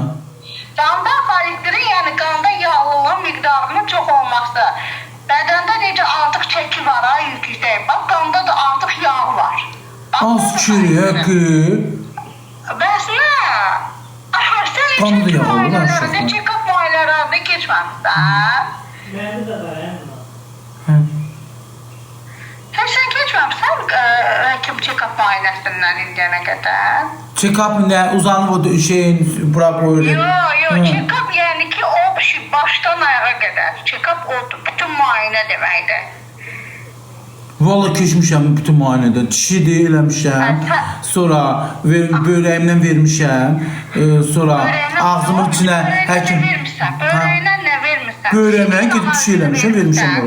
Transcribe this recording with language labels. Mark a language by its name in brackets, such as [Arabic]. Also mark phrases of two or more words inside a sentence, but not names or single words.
[Azerbaijani] Qanda xolesterin, yəni qanda yağlılığın miqdarının çox olması. Bədəndə necə artıq çəki var, yüksək. Bax, qanda da artıq yağ var. Az ki, Bəs nə? Sən qanı da yağ olur, müayinələrində, check-up müayinələrində keçməmişsən? Məndə də var, Sən keçməmişsən həkim check-up müayinəsindən indiyənə qədər? Check-up nə? Uzanıb o şeyin, bura qoyur. Yox, check-up yəni ki, o başdan ayağa qədər. Check-up odur, bütün müayinə deməkdir. Valla keçmişəm bütün müayinədə. Dişidir eləmişəm. Sonra böyrəyimdən vermişəm. Sonra ağzımın içinə həkim... Böyrəyinə nə vermişsən? Böyrəyimdən gedib dişi eləmişəm, vermişəm ora.